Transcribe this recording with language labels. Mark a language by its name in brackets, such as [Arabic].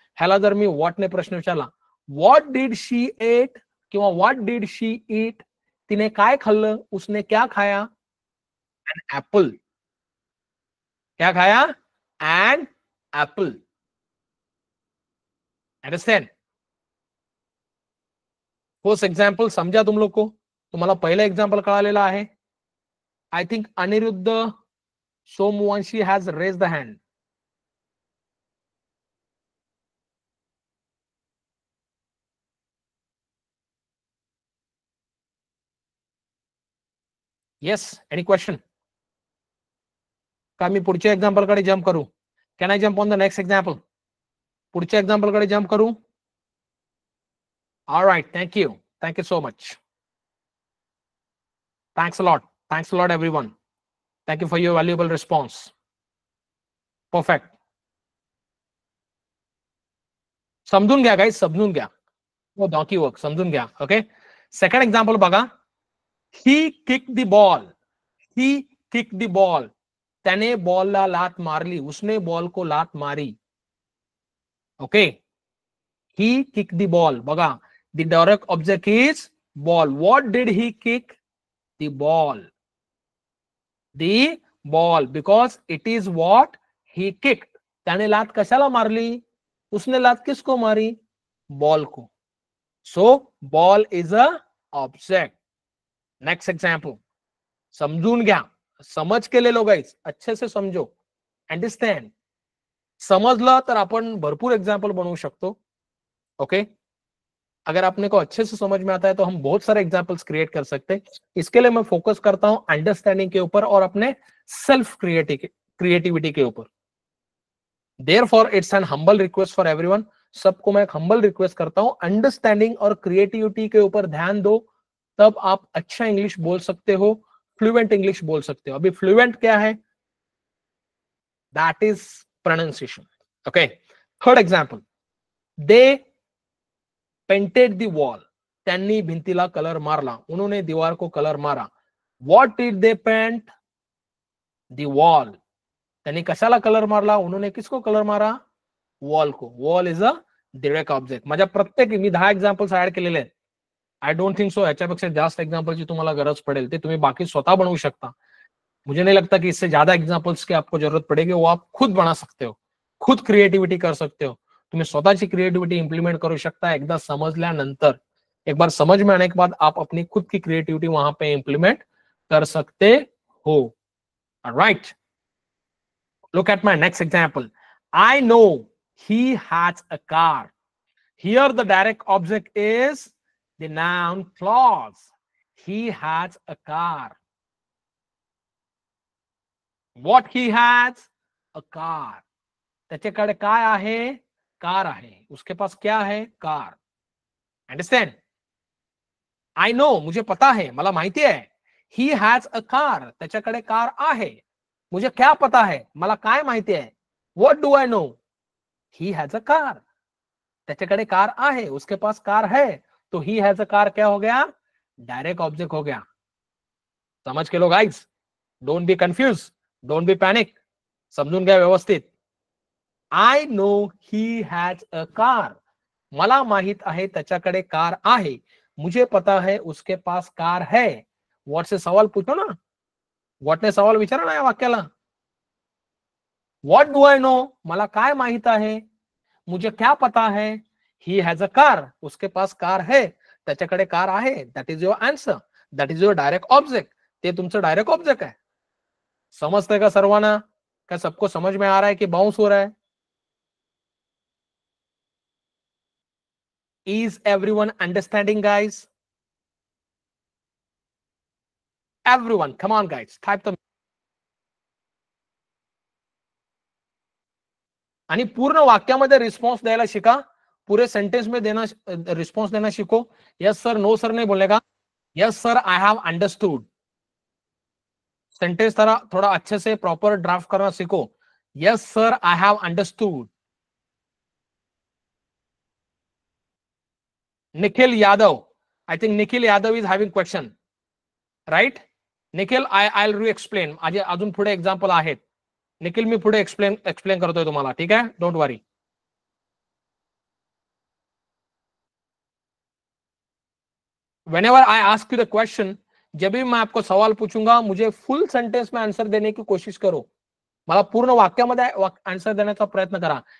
[Marathi] ह्याला जर मी व्हॉटने प्रश्न विचारला, [English] what did she ate किंवा what did she eat, [Marathi] तिने काय खाल्लं, [Hindi] उसने क्या खाया, [Marathi] एन ऍपल. [Hindi] क्या खाया, [English] An apple. Understand. [Hindi] First example समझा तुम लोग को, [Marathi] तुम्हाला पहिला एग्जाम्पल कळालेला आहे. [English] I think Aniruddh Somvanshi has raised the hand. Yes, any question. [Marathi] का मी पुढच्या एक्झाम्पल कडे जंप करू? [English] Can I jump on the next example? [Marathi] पुढच्या एक्झाम्पल कडे जंप करू? [English] Alright, thank you so much. Thanks a lot everyone. Thank you for your valuable response. Perfect. [Marathi] समजून घ्या guys, समजून घ्या. वो डॉकी वर्क समजून घ्या. ओके. सेकंड एक्झाम्पल बघा. [English] He kicked the ball. He kicked the ball. [Marathi] त्याने बॉलला लात मारली, [Hindi] उसने बॉल को लात मारी. [English] Okay. He kicked the ball. [Marathi] बघा, [English] the direct object is ball. What did he kick? The ball. The ball, because it is what he kicked. [Marathi] त्याने लात कशाला मारली? [Hindi] उसने लात किसको मारी? बॉल को. [English] So ball is a object. Next example. [Marathi] समजून घ्या, [Hindi] समज के ले लो गाइस, अच्छे से समझो, अंडरस्टैंड. [Marathi] समझलं तर आपण भरपूर एग्जाम्पल बनवू शकतो. [English] Okay. [Hindi] अगर आपने को अच्छे से समझ में आता है तो हम बहुत सारे एग्जाम्पल्स क्रिएट कर सकते हैं. इसके लिए मैं फोकस करता हूं अंडरस्टैंडिंग के ऊपर और अपने सेल्फ क्रिएटिविटी के ऊपर. [English] Therefore it's an humble request for everyone. [Hindi] सबको मैं एक हम्बल रिक्वेस्ट करता हूं, अंडरस्टैंडिंग और क्रिएटिविटी के ऊपर ध्यान दो, तब आप अच्छा इंग्लिश बोल सकते हो, फ्लुएंट इंग्लिश बोल सकते हो. अभी फ्लुएंट क्या है? [English] That is pronunciation. Okay. Third example. They painted the wall. [Marathi] त्यांनी भिंतीला कलर मारला, [Hindi] उन्होंने दीवार को कलर मारा. [English] What did they paint? The wall. [Marathi] त्यांनी कशाला कलर मारला? [Hindi] उन्होंने किसको कलर मारा? वॉल को. [English] Wall is a direct object. [Marathi] माझ्या प्रत्येक मी 10 एक्झाम्पल्स ऍड केलेले आहेत. [English] I don't think so [Marathi] ह्याच्यापेक्षा जास्त एग्जाम्पल्सची तुम्हाला गरज पडेल, ते तुम्ही बाकी स्वतः बनवू शकता. [Hindi] मुझे नहीं लगता कि इससे ज्यादा एग्जाम्पल्स की आपको जरूरत पड़ेगी. वो आप खुद बना सकते हो, खुद क्रिएटिविटी कर सकते हो. [Marathi] तुम्ही स्वतःची क्रिएटिविटी इंप्लीमेंट करू शकता एकदा समजल्यानंतर. [Hindi] एक बार समझ में आने के बाद आप अपनी खुद की क्रिएटिविटी वहां पे इंप्लीमेंट कर सकते हो. [Marathi] Right. [English] Look at my next example. I know he has a car. Here the direct object is the noun clause. He has a car. What he has? A car. [Marathi] त्याच्याकडे काय आहे? Car आहे. [Hindi] उसके पास क्या है? कार. [Marathi] Understand? [English] I know, [Hindi] मुझे पता है, [Marathi] मला माहिती आहे. [English] He has a car. [Marathi] त्याच्याकडे कार आहे. [Hindi] मुझे क्या पता है? [Marathi] मला काय माहिती आहे? [English] What do I know? He has a car. [Marathi] त्याच्याकडे कार आहे. [Hindi] उसके पास कार है. तो [English] he has a car [Hindi] क्या हो गया? [English] direct object [Hindi] हो गया. समझ के लो guys. [English] Don't be confuse. Don't be panic. [Marathi] समजून घ्या व्यवस्थित. [English] I know he has a car. [Marathi] मला माहित आहे त्याच्याकडे कार आहे. [Hindi] मुझे पता है उसके पास कार है. व्हाट से सवाल पूछो ना. [Marathi] व्हाट ने सवाल विचारा ना या वाक्याला. [English] What do I know? [Marathi] मला काय माहित आहे. [Hindi] मुझे क्या पता है. [English] He has a car. [Hindi] उसके पास कार है. [Marathi] त्याच्याकडे कार आहे. [English] That is your answer. That is your direct object. [Marathi] ते तुमचं डायरेक्ट ऑब्जेक्ट आहे. समजतंय का सर्वांना? [Hindi] क्या सबको समझ में आ रहा है कि बाउंस हो रहा है? [English] Is everyone understanding, guys? Everyone, come on, guys, type them. [Marathi] आणि पूर्ण वाक्यामध्ये रिस्पॉन्स द्यायला शिका. [Hindi] पूरे सेंटेंस में देना रिस्पॉन्स देना सीखो. [English] yes sir, no sir [Hindi] नहीं बोलेगा. [English] Yes sir, I have understood. [Hindi] Sentence थोड़ा अच्छे से प्रॉपर ड्राफ्ट करना सीखो. [English] Yes sir, I have understood. Nikhil Yadav, I think Nikhil Yadav is having question, right? Nikhil, I reexplain. [Marathi] अजून पुढे एक्झाम्पल आहेत. निखिल, मी पुढे एक्सप्लेन करतोय तुम्हाला. ठीक आहे, [English] Don't worry. Whenever I ask you the question, [Hindi] जब भी मैं आपको सवाल पूछूंगा, मुझे फुल सेंटेंस में आंसर देने की कोशिश करो. [Marathi] मला पूर्ण वाक्यामध्ये आंसर देण्याचा प्रयत्न करा.